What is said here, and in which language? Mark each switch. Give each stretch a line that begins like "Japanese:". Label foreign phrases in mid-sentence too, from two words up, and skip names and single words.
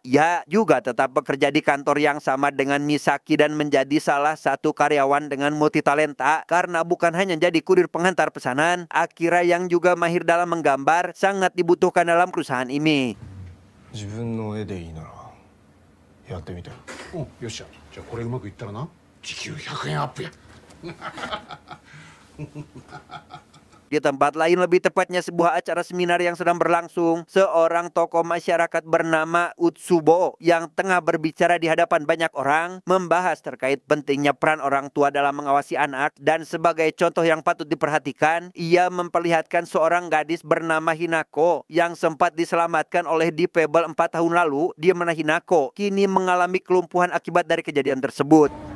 Indonesian: Ia juga tetap bekerja di kantor yang sama dengan Misaki dan menjadi salah satu karyawan dengan multitalenta. Karena bukan hanya jadi kurir pengantar pesanan, Akira yang juga mahir dalam menggambar sangat dibutuhkan dalam perusahaan ini.
Japanese: 自分の絵でいいならやってみて。よっしゃ。じゃあこれうまくいったらな、時給100円アップや。
Indonesian: Di tempat lain, lebih tepatnya sebuah acara seminar yang sedang berlangsung, seorang tokoh masyarakat bernama Utsubo yang tengah berbicara di hadapan banyak orang membahas terkait pentingnya peran orang tua dalam mengawasi anak, dan sebagai contoh yang patut diperhatikan, ia memperlihatkan seorang gadis bernama Hinako yang sempat diselamatkan oleh di Fable 4 tahun lalu, di mana Hinako kini mengalami kelumpuhan akibat dari kejadian tersebut.